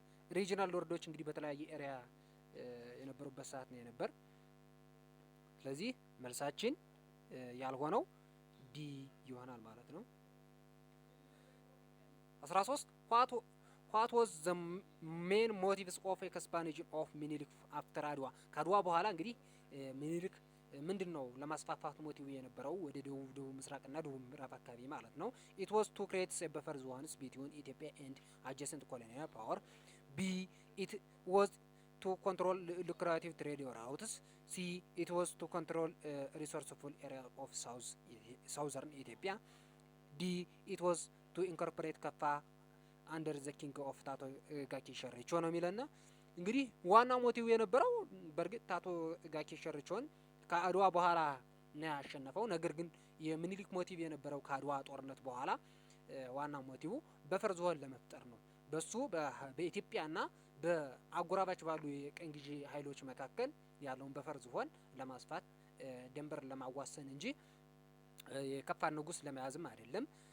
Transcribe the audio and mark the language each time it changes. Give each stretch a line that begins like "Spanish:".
Amharic: ሪጂናል ሎርዶች እንግዲህ በተለያየ ኤሪያ የነበሩበት ሰዓት ነው የነበር። ስለዚህ መልሳችን ያልሆነው ዲ ይሆናል ማለት ነው። 13
English: What was the main motives of expansion of
Amharic: ሚኒሊክ after አድዋ ከአድዋ በኋላ እንግዲህ ሚኒሊክ ምንድነው ለማስፋፋት ሞቲቭ የነበረው ወደ ደቡብ ምስራቅና ደቡብ ምዕራብ አካባቢ ማለት ነው።
English: it was to create a buffer zones between Ethiopia and adjacent colonial power. B. It was to control lucrative trade routes. C. It was to control resourceful area of southern Ethiopia. D. It was to incorporate
Amharic: ከፋ አንደር ዘ ኪንግ ኦፍ ታቶ ጋኪ ሸርቾ ነው የሚለና እንግዲህ ዋና ሞቲቭ የነበረው በርግጥ ታቶ ጋኪ ሸርቾን ከአድዋ በኋላ ነው ያሸነፈው። ነገር ግን የሚኒሊክ ሞቲቭ የነበረው ከአድዋ ጦርነት በኋላ ዋና ሞቲቭ በፈር ዞን ለመፍጠር ነው። በሱ በኢትዮጵያና በአጎራባች ባሉ የቀኝ ግዢ ኃይሎች መካከል ያለውን በፈር ዞን ለማስፋት ደንበር ለማዋሰን እንጂ የከፋ ንጉስ ለመያዝም አይደለም።